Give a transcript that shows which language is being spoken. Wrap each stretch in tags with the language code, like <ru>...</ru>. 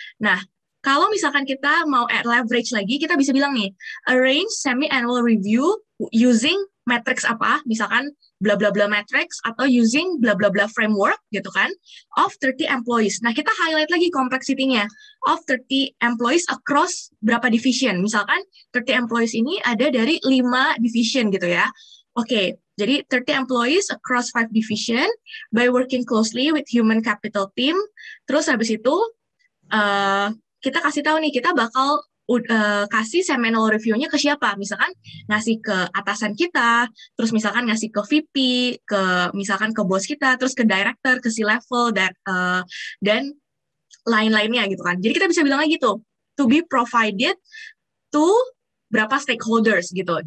<id>Nah, kalau misalkan kita mau</id> <en>add leverage lagi,</en> <id>kita bisa bilang nih,</id> <en>arrange semi-annual review using matrix</en> <id>apa, misalkan bla bla bla matrix atau using bla bla bla framework gitu kan,</id> <en>of 30 employees.</en> <id>Nah, kita highlight lagi complexity-nya of 30 employees across berapa division. Misalkan 30 employees ini ada dari 5 division gitu ya. Oke, jadi</id> <en>30 employees across 5 division by working closely with human capital team.</en> <id>Terus habis itu kita kasih tahu nih, kita bakal kasih semi-annual review-nya ke siapa. Misalkan ngasih ke atasan kita, terus misalkan ngasih ke VP, misalkan ke bos kita, terus ke director, ke C-level, dan lain-lainnya gitu kan. Jadi kita bisa bilang lagi tuh,</id> <en>to be provided to</en> <id>berapa stakeholders gitu.</id>